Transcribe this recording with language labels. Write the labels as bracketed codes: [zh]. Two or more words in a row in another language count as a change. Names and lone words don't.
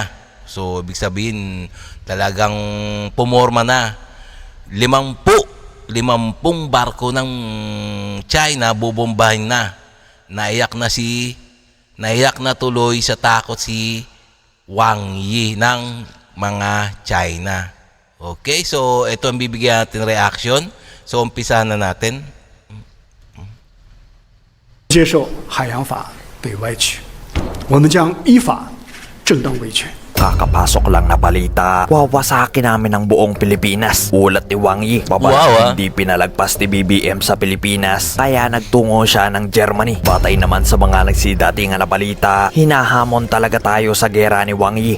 [tl] So, ibig sabihin talagang pumorma na 50 barko ng China bubombahin na. Naiyak na tuloy sa takot si Wang Yi ng mga China. Okay, so ito ang bibigyan natin reaction. So umpisa na natin. [zh] 接受海洋法对外权，我们将依法正当维权。 [tl] Kakapasok lang na balita, wawasakin namin ang buong Pilipinas. Ulat ni Wang Yi, babae hindi pinalagpas ni BBM sa Pilipinas, kaya nagtungo siya ng Germany. Batay naman sa mga nagsidatingan na balita, hinahamon talaga tayo sa gera ni Wang Yi.